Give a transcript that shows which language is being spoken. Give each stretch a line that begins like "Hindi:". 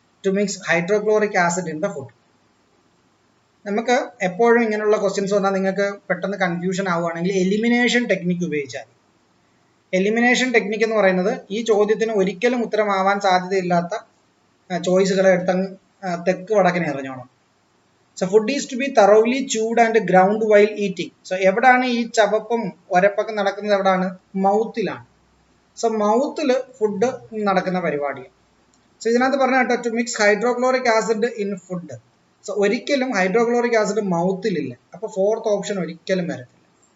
English: To mix hydrochloric acid in the food.
Malayalam: നമുക്ക് എപ്പോഴും ഇങ്ങനെയുള്ള ക്വസ്റ്റ്യൻസ് വന്നാൽ നിങ്ങൾക്ക് പെട്ടെന്ന് കൺഫ്യൂഷൻ ആവുകയാണെങ്കിൽ എലിമിനേഷൻ ടെക്നിക്ക് ഉപയോഗിച്ചാൽ. എലിമിനേഷൻ ടെക്നിക്ക് എന്ന് പറയുന്നത് ഈ ചോദ്യത്തിന് ഒരിക്കലും ഉത്തരമാവാൻ സാധ്യതയില്ലാത്ത ചോയ്സുകളെ എടുത്തങ്ങ് തെക്ക് വടക്കിന് എറിഞ്ഞോണം.
English: So food is to be thoroughly chewed and ground while eating.
Malayalam: So എവിടാണ് ഈ ചവപ്പും ഒരപ്പൊക്കെ നടക്കുന്നത്? എവിടാണ്? മൗത്തിലാണ്. സോ മൗത്തിൽ ഫുഡ് നടക്കുന്ന പരിപാടിയാണ്. സോ ഇതിനകത്ത് പറഞ്ഞ കേട്ടോ,
English: To mix hydrochloric acid in food.
Malayalam: So ഒരിക്കലും ഹൈഡ്രോക്ലോറിക് ആസിഡ് മൗത്തിലില്ല. അപ്പോൾ ഫോർത്ത് ഓപ്ഷൻ ഒരിക്കലും വരത്തില്ല.